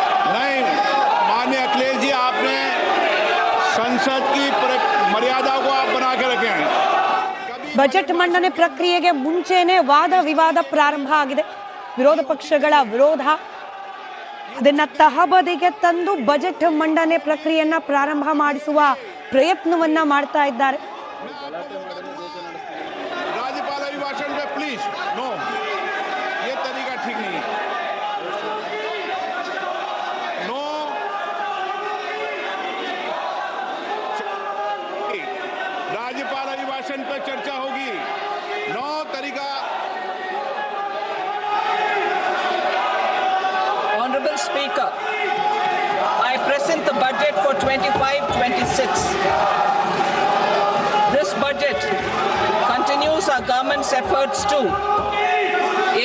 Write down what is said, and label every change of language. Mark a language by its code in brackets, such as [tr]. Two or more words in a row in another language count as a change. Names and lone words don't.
[hi] नहीं, माननीय अखिलेश जी, आपने संसद की मर्यादा को आप बना के रखे हैं। [kn] ಬಜೆಟ್ ಮಂಡನೆ ಪ್ರಕ್ರಿಯೆಗೆ ಮುಂಚೆನೆ ವಾದ ವಿವಾದ ಪ್ರಾರಂಭ ಆಗಿದೆ. ವಿರೋಧ ಪಕ್ಷಗಳ ವಿರೋಧ ಅದನ್ನ ತಹಬದಿಗೆ ತಂದು ಬಜೆಟ್ ಮಂಡನೆ ಪ್ರಕ್ರಿಯೆಯನ್ನ ಪ್ರಾರಂಭ ಮಾಡಿಸುವ ಪ್ರಯತ್ನವನ್ನ ಮಾಡ್ತಾ ಇದ್ದಾರೆ. [hi] राज्यपाल अभिभाषण पे [en] please no, [hi] ये तरीका ठीक नहीं है. नो, राज्यपाल अभिभाषण पर चर्चा होगी. नो तरीका. [en] Honorable Speaker, I present the budget for 25-26. This budget continues our government's efforts to A.